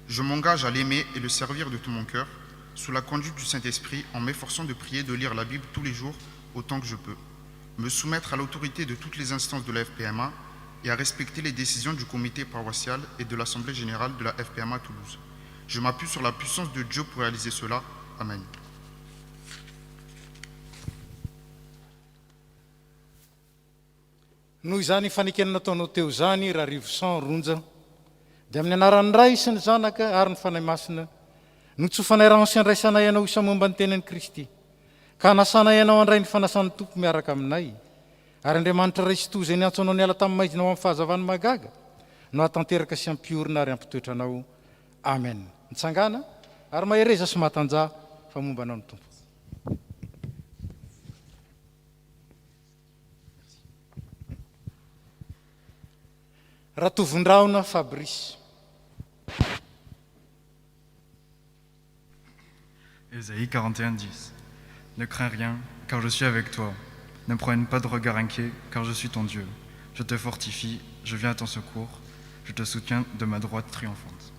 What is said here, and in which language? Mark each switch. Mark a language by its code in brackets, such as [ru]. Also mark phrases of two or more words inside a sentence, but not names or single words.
[fr] Je m'engage à l'aimer et le servir de tout mon cœur, sous la conduite du Saint-Esprit, en m'efforçant de prier, de lire la Bible tous les jours, autant que je peux, me soumettre à l'autorité de toutes les instances de la FPMA et à respecter les décisions du comité paroissial et de l'Assemblée générale de la FPMA Toulouse. Je m'appuie sur la puissance de Dieu pour réaliser cela. Amen. [mg] Noho izany fanekenana nataonao teo zany raha rivosan ronja dia amin'ny anaran'ny ray sy ny zanaka ary ny fanahy masina no tsofanay rano sy andraisana ianao isamomba ny tenan'i Kristy ka hanasana ianao andray ny fanasan'ny tompo miaraka aminay ary Andriamanitra ray sy toy izay niantso anao niala tamin'ny maizina ao amin'ny fahazavany magaga no hatanteraka sy ampiorina ary ampitoetra anao. Amen. Mitsangana ary mahereza sy mahatanjah fa momba anao ny tompo. Ratovondraona Fabrice. [fr] Ésaïe 41:10. Ne crains rien, car je suis avec toi. Ne promène pas de regard inquiet, car je suis ton Dieu. Je te fortifie, je viens à ton secours, je te soutiens de ma droite triomphante.